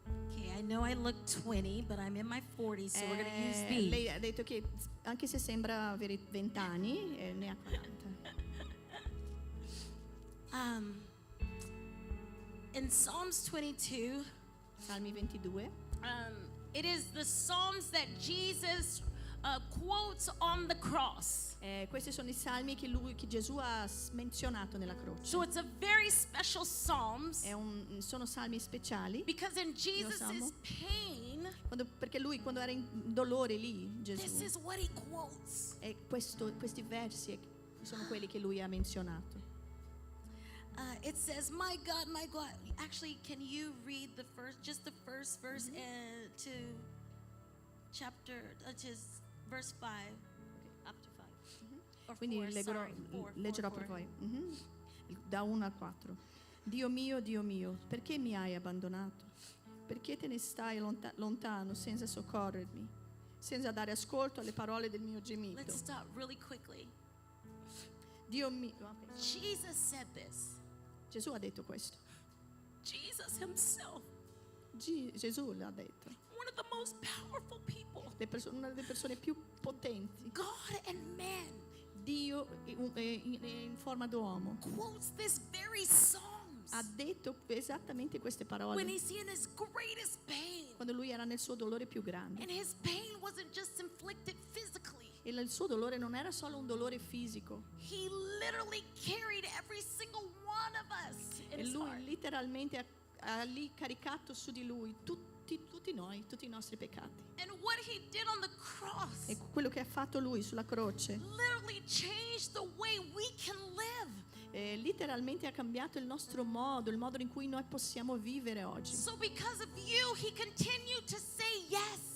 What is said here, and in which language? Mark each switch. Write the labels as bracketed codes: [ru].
[en] Okay, I know I look 20, but I'm in my 40s, so we're going to use these. [it] Lei ha detto che anche se sembra avere 20 anni, ne ha 40. [en] In Psalms 22, [it] Salmi 22. [en] it is the Psalms that Jesus quotes on the cross. [it] Questi sono i salmi che Gesù ha menzionato nella croce. [en] So it's a very special Psalms [it] Sono salmi speciali [en] because in Jesus' [it] salmo. [en] pain, [it] perché lui quando era in dolore lì, [en] this [it] Gesù, [en] is what he quotes. [it] e questi versi sono quelli che lui ha menzionato. [en] It says, my God, actually, can you read the first verse to chapter, to verse 5? Up to 5. Or [it] Quindi [en] 4, sorry, [it] leggerò per voi. Da 1 a 4. Dio mio, perché mi hai abbandonato? Perché te ne stai lontano senza soccorrermi, senza dare ascolto alle parole del mio gemito? [en] Let's stop really quickly. [it] Dio mio, [en] Jesus said this. [it] Gesù ha detto questo. [en] Jesus himself, [it] Gesù l'ha detto. [en] one of the most powerful people, [it] Una delle persone più potenti, [en] God and man, [it] Dio in forma d'uomo, [en] quotes this very Psalms [it] ha detto esattamente queste [en] when [it] parole [en] he's in his greatest pain. [it] quando lui era nel suo dolore più grande. [en] And his pain wasn't just inflicted physically. [it] E il suo dolore non era solo un dolore fisico, [en] He literally carried every single one of us in [it] e [en] his [it] lui [en] heart. [it] letteralmente ha lì caricato su di lui tutti noi, tutti i nostri peccati. [en] And what he did on the cross [it] E quello che ha fatto lui sulla croce [en] literally changed the way we can live. [it] letteralmente ha cambiato il nostro modo, il modo in cui noi possiamo vivere oggi. [en] So because of you, he continued to say yes.